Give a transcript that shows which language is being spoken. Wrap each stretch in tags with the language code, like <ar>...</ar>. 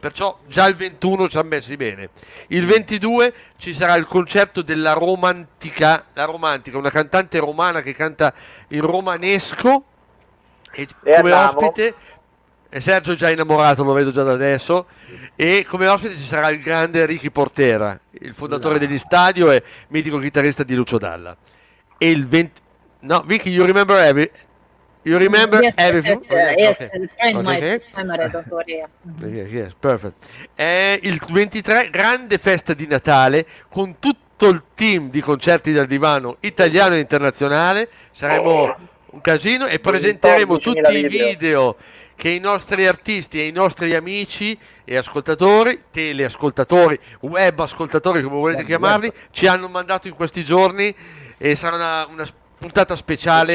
<it>Perciò già il 21 ci ha messi bene. Il 22 ci sarà il concerto della Romantica, una cantante romana che canta in romanesco, e come ospite Sergio è già innamorato, lo vedo già da adesso, e come ospite ci sarà il grande Ricky Portera, il fondatore degli Stadio e mitico chitarrista di Lucio Dalla. E il 20...</it> <en>No, Vicky, you remember everything? Yes, the friend my daughter. Yes, perfect.</en> <it>Il 23, grande festa di Natale con tutto il team di concerti dal divano italiano e internazionale. Saremo un casino e presenteremo tutti i video che i nostri artisti e i nostri amici e ascoltatori, teleascoltatori, web ascoltatori, come volete chiamarli, ci hanno mandato in questi giorni, e sarà una puntata speciale.</it>